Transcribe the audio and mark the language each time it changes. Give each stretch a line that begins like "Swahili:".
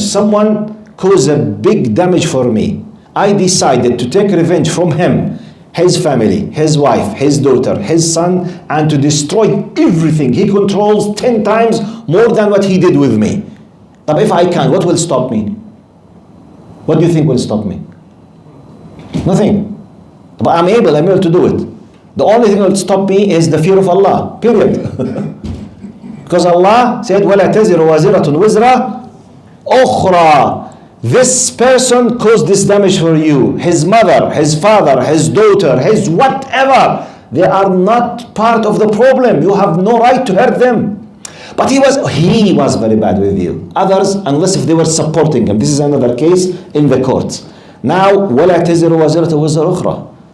English: Someone caused a big damage for me. I decided to take revenge from him, his family, his wife, his daughter, his son, and to destroy everything. He controls 10 times more than what he did with me. But if I can, what will stop me? What do you think will stop me? Nothing. But I'm able to do it. The only thing that will stop me is the fear of Allah. Period. Because Allah said,
Arabic: وَلَا تَزِرُ وَازِرَةٌ وِزْرَ أُخْرَى.
English: This person caused this damage for you. His mother, his father, his daughter, his whatever. They are not part of the problem. You have no right to hurt them. But he was very bad with you. Others, unless if they were supporting him. This is another case in the courts. Now,
Arabic: وَلَا تَزِرُ وَازِرَةٌ وِزْرَ أُخْرَى.